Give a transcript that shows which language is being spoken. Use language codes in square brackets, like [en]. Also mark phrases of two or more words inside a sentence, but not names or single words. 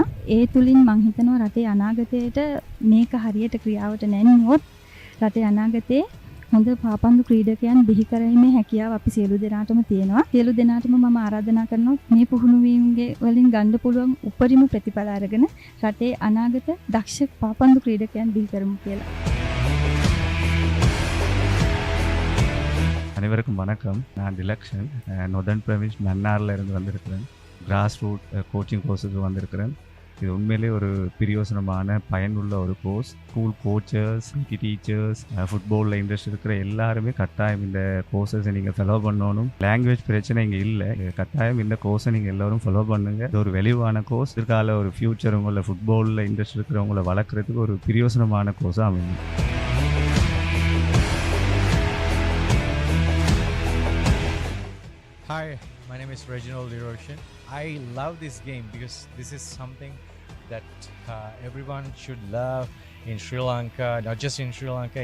[si] ඒ තුලින් මම හිතනවා රටේ අනාගතයට මේක හරියට ක්‍රියාවට නැන්නුවොත් රටේ අනාගතේ හොඳ පාපන්දු ක්‍රීඩකයන් බිහි කරීමේ හැකියාව අපි සියලු දෙනාටම තියෙනවා. සියලු දෙනාටම මම ආරාධනා කරනවා මේ පුහුණුවීම්ගේ වලින් ගන්න පුළුවන් උපරිම ප්‍රතිඵල අරගෙන රටේ අනාගත දක්ෂ පාපන්දු ක්‍රීඩකයන් බිහි කරමු කියලා. [ta] அனைவருக்கும் வணக்கம். நான் டிலக்ஷன் நொதர்ன் ப்ரவின்ஸ் மன்னாரில் இருந்து வந்திருக்கிறேன். [en] grass root coaching course [ta] வந்திருக்கிறேன். இது உண்மையிலே ஒரு பிரியோசனமான பயனுள்ள ஒரு கோர்ஸ். [en] school coachers, PT teachers, football interest [ta] இருக்கிற எல்லாருமே கட்டாயம் இந்த கோர்சஸை நீங்கள் ஃபாலோ பண்ணணும். லாங்குவேஜ் பிரச்சனை இங்கே இல்லை. கட்டாயம் இந்த கோர்ஸை நீங்கள் எல்லோரும் ஃபாலோ பண்ணுங்கள். இது ஒரு வெளிவான கோர்ஸ். இதற்கால ஒரு ஃப்யூச்சர் உங்களை [en] football interest [ta] இருக்கிறவங்களை வளர்க்குறதுக்கு ஒரு பிரியோசனமான கோர்ஸாக அமையும். [en] Hi, my name is Reginald Eroshin. I love this game because this is something that everyone should love in Sri Lanka, not just in Sri Lanka.